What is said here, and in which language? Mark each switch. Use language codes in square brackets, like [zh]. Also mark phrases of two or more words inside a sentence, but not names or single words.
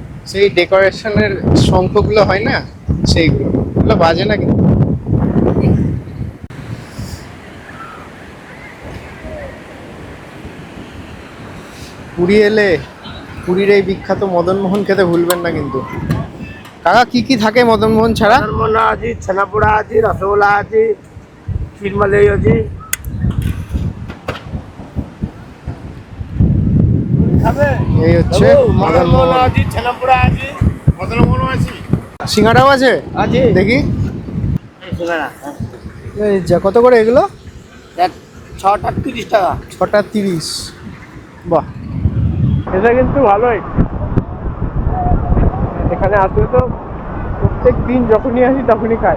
[bn] সেই ডেকোরেশনের শঙ্খগুলো হয় না, সেইগুলো ওগুলো বাজে না কিন্তু। পুরী এলে পুরীর এই বিখ্যাত মদনমোহন খেতে ভুলবেন না কিন্তু। কাকা কি কি থাকে মদনমোহন ছাড়া? [or] মদনমোহন ଅଛି, ଛେନାପୋଡ଼ା ଅଛି, ରସଗୋଲା ଅଛି, କ୍ଷୀରମଲେଇ ଅଛି। [bn] এই হচ্ছে মদনমোহন মদনমোহন। [or] ଅଛି, ଛେନାପୋଡ଼ା ଅଛି, মদনমোহন ଅଛି। [bn] সিঙ্গাড়াও আছে আছে দেখি। সিঙ্গাড়া এই যা কত করে এগুলো? ছটা 30 টাকা। 6টা 30। বাহ, এটা কিন্তু ভালোই। এখানে আসলে তো প্রত্যেক দিন যখনই আসি তখনই খাই।